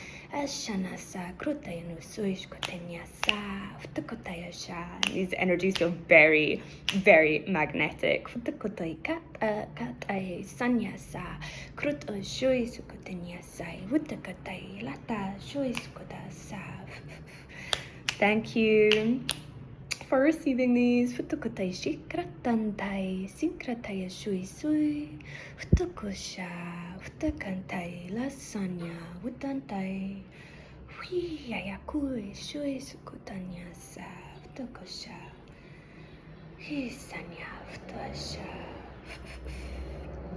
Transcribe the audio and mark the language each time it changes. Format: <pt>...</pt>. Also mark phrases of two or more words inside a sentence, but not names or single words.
<en>Ashanasa, Krutayanu, Suish, Kotanyasa, Futakotayasha. These energies feel very, very magnetic. Futakotay kat ay sanyasa, Krut Shui Sukotanyasa, Wutakotay Lata, Shui Sukotasa. Thank you for receiving these. Futukotai shikratantai, sinkrataya shui sui, futukosha, futakantai, lasanya, wutantai, huyayakui, shui sukutanya sa, futukosha, hisanya, futasha.</en>